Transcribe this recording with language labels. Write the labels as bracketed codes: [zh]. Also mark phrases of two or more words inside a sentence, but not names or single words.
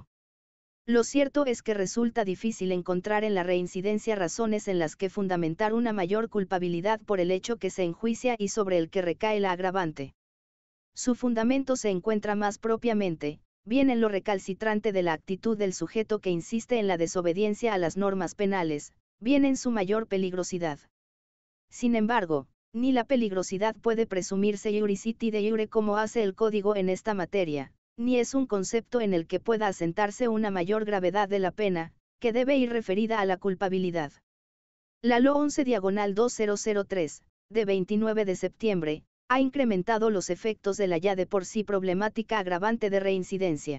[es] Lo cierto es que resulta difícil encontrar en la reincidencia razones en las que fundamentar una mayor culpabilidad por el hecho que se enjuicia y sobre el que recae la agravante. Su fundamento se encuentra más propiamente, bien en lo recalcitrante de la actitud del sujeto que insiste en la desobediencia a las normas penales, bien en su mayor peligrosidad. Sin embargo, ni la peligrosidad puede presumirse [la] iuriciti de iure [es] como hace el Código en esta materia, ni es un concepto en el que pueda asentarse una mayor gravedad de la pena, que debe ir referida a la culpabilidad. La LO 11/2003, de 29 de septiembre, ha incrementado los efectos de la ya de por sí problemática agravante de reincidencia.